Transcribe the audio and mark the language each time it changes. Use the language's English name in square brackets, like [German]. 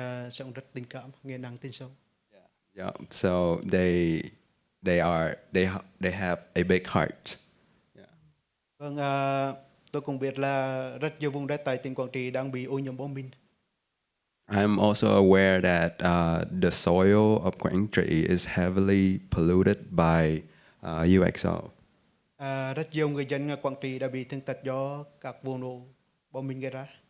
[Vietnamese] sống rất tình cảm, nghe năng tin sâu. [English] yeah. So they they have a big heart. [Vietnamese] Vâng, tôi cũng biết là rất nhiều vùng đất tại tỉnh Quảng Trị đang bị ô nhiễm bom mìn. [English] I'm also aware that the soil of Quảng Trị is heavily polluted by UXO. [Vietnamese] Rất nhiều người dân Quảng Trị đã bị thương tật do các vụ nổ bom mìn gây ra.